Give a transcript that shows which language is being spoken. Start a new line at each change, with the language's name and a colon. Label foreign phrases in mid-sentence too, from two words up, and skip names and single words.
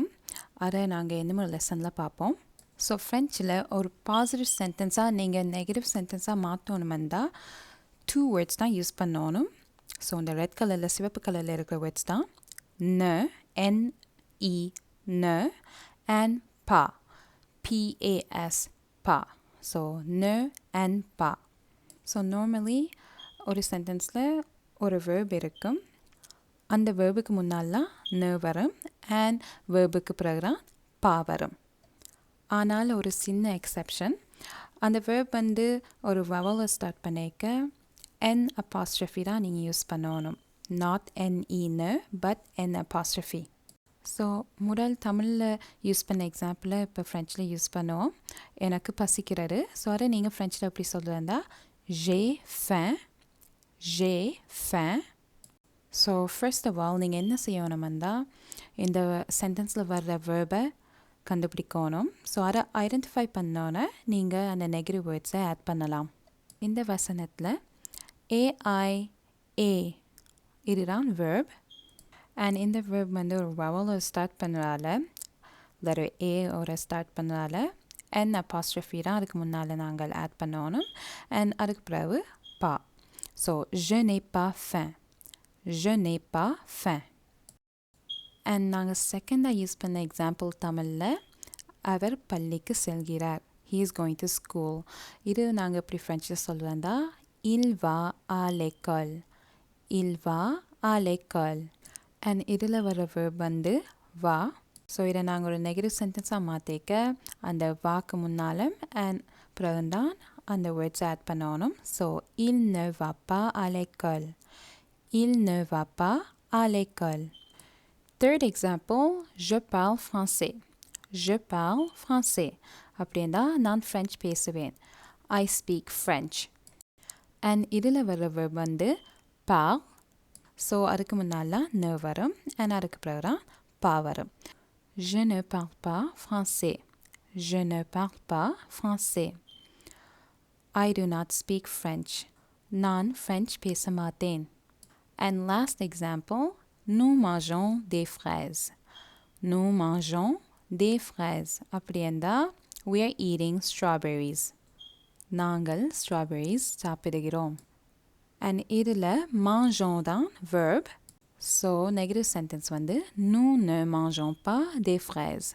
Tamil: அதை நாங்கள் இன்னும் ஒரு லெசனில் பார்ப்போம். ஸோ ஃப்ரெஞ்சில் ஒரு
English: positive sentenceஆக
Tamil: நீங்கள்
English: negative sentenceஆக
Tamil: மாற்றணுமெண்டா 2 வேர்ட்ஸ் தான் யூஸ் பண்ணணும். ஸோ இந்த
English: red colourஇல்
Tamil: சிவப்பு கலரில் இருக்கிற வேர்ட்ஸ் தான் ந, NE, ந, அண்ட் பா,
French: PAS, pa.
English: So, ne and pa. So, normally
Tamil: ஒரு சென்டென்ஸில் ஒரு verb இருக்கும். அந்த வேர்புக்கு முன்னாலாம் ந வரும் அண்ட் வேர்புக்கு பிறகுதான் பா வரும். ஆனால் ஒரு சின்ன எக்ஸெப்ஷன், அந்த வேர்ப் வந்து ஒரு
English: vowelஐ start
Tamil: பண்ணிக்க
English: N apostrophe
Tamil: தான் நீங்கள் யூஸ் பண்ணணும்.
English: Not NE ந, but N apostrophe.
Tamil: ஸோ முதல் தமிழில் யூஸ் பண்ண எக்ஸாம்பிளை இப்போ ஃப்ரெஞ்சில் யூஸ் பண்ணுவோம். எனக்கு பசிக்கிறது. ஸோ அதை நீங்கள் ஃப்ரெஞ்சில் எப்படி சொல்லுறதா
French: j'ai faim, j'ai faim.
English: so first of all
Tamil: நீங்கள் என்ன செய்யணுமெண்டா இந்த சென்டென்ஸில் வர்ற வேர்பை கண்டுபிடிக்கணும். ஸோ அதை ஐடென்டிஃபை பண்ணோன்னே நீங்கள் அந்த
English: negative wordsஐ add
Tamil: பண்ணலாம். இந்த வசனத்தில் AIA இதுதான் வேர்ப். அண்ட் இந்த வேர்ப் வந்து ஒரு
English: vowelஐ start
Tamil: பண்ணுறதால,
English: letter A
Tamil: ஒரு ஸ்டார்ட் பண்ணுறதால
English: N apostrophe
Tamil: தான் அதுக்கு முன்னால் நாங்கள் ஆட் பண்ணணும். அண்ட் அதுக்கு பிறகு பா.
French: ஸோ je n'ai pas faim, je n'ai pas faim.
Tamil: அண்ட் நாங்கள் செகண்டாக யூஸ் பண்ண எக்ஸாம்பிள் தமிழில் அவர் பள்ளிக்கு செல்கிறார்,
English: he is going to school.
Tamil: இது நாங்கள் எப்படி ஃப்ரெஞ்சில் சொல்லுவேன்டா
French: il va à l'école, il va à l'école.
Tamil: அண்ட் இதில் வர வேர்ப் வந்து வா. ஸோ இதை நாங்கள் ஒரு
English: negative sentenceஆக
Tamil: மாற்றிக்க அந்த வாக்கு முன்னாலும் அண்ட் பிறகுதான் அந்த
English: words add
Tamil: பண்ணணும்.
French: ஸோ il ne va pas à l'école, il ne va pas à l'école.
English: Third example,
French: je parle français, je parle français.
Tamil: அப்படின்னா நான் ஃப்ரெஞ்ச் பேசுவேன்,
English: I speak French.
Tamil: அண்ட் இதில் வர வேர்ப் வந்து parle. ஸோ அதுக்கு முன்னால் ந வரும் அண்ட் அதுக்கு பிறகு தான் பா வரும்.
French: Je ne parle pas français, je ne parle pas français.
English: I do not speak French,
Tamil: நான் ஃப்ரெஞ்ச் பேச மாட்டேன்.
English: And last example,
French: nous mangeons des fraises, nous mangeons des fraises.
Tamil: அப்படி இருந்தால்
English: we are eating strawberries.
Tamil: நாங்கள் strawberries சாப்பிடுகிறோம். And இதில் mangeons தான் verb.
English: So negative sentence
French: வந்து nous ne mangeons pas des fraises.